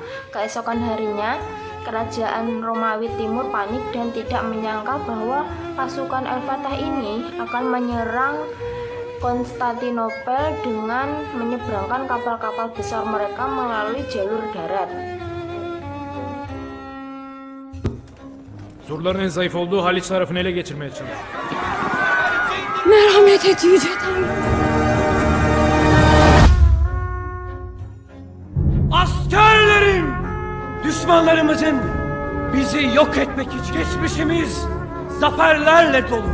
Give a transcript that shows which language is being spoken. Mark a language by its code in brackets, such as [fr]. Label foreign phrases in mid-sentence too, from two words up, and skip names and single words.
[id] Keesokan harinya, kerajaan Romawi Timur panik dan tidak menyangka bahwa pasukan Al-Fatih ini akan menyerang Konstantinopel dengan menyeberangkan kapal-kapal besar mereka melalui jalur darat. [tr] Surların en zayıf olduğu Haliç tarafını ele geçirmeye çalış. Merhamet et Yüce Tanrım. Askerlerim! Düşmanlarımızın bizi yok etmek için geçmişimiz zaferlerle dolu.